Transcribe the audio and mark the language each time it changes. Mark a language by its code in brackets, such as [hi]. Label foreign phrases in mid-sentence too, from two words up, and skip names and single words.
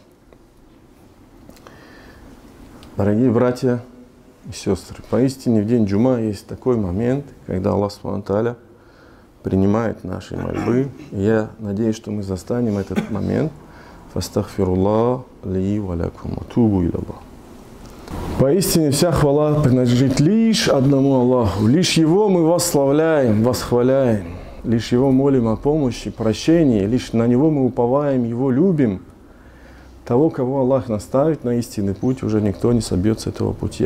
[ru] Дорогие братья и сестры, поистине в день Джума есть такой момент, когда Аллах [ar] سبحانه وتعالى [ru] принимает наши мольбы. И я надеюсь, что мы застанем этот момент. [ar] فاستغفروا الله لي ولكم وتوبوا إلى الله. [ru] Поистине вся хвала принадлежит лишь одному Аллаху. Лишь Его мы восславляем, восхваляем. Лишь Его молим о помощи, прощении. Лишь на Него мы уповаем, Его любим. Того, кого Аллах наставит на истинный путь, уже никто не собьет с этого пути.